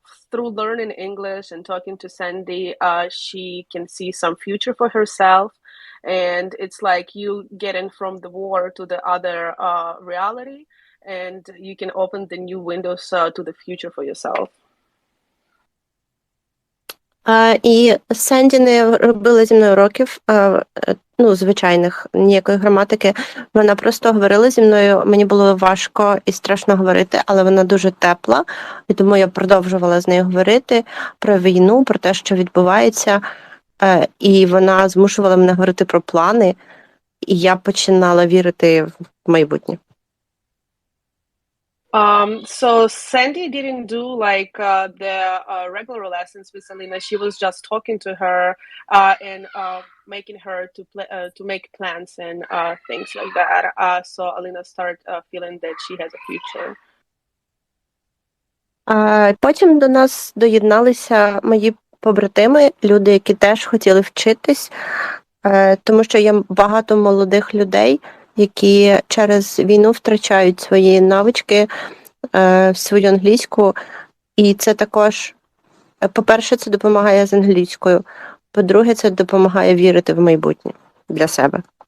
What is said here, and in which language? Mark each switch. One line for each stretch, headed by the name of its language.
English: through learning English and talking to Sandy, she can see some future for herself. And it's like you getting from the war to the other reality, and you can open the new windows to the future for yourself.
Ukrainian: І Сенді не робила зі мною уроків, ну, звичайних, ніякої граматики. Вона просто говорила зі мною, мені було важко і страшно говорити, але вона дуже тепла, і тому я продовжувала з нею говорити про війну, про те, що відбувається, і вона змушувала мене говорити про плани, і я починала вірити в майбутнє.
English: So Sandy didn't do like the regular lessons with Alina. She was just talking to her and making her to make plans and things like that. So Alina started feeling that she has a future.
Ukrainian: Потім до нас доєдналися мої побратими, люди, які теж хотіли вчитись, тому що є багато молодих людей, які через війну втрачають свої навички, свою англійську, і це також, по-перше, це допомагає з англійською, по-друге, це допомагає вірити в майбутнє для себе.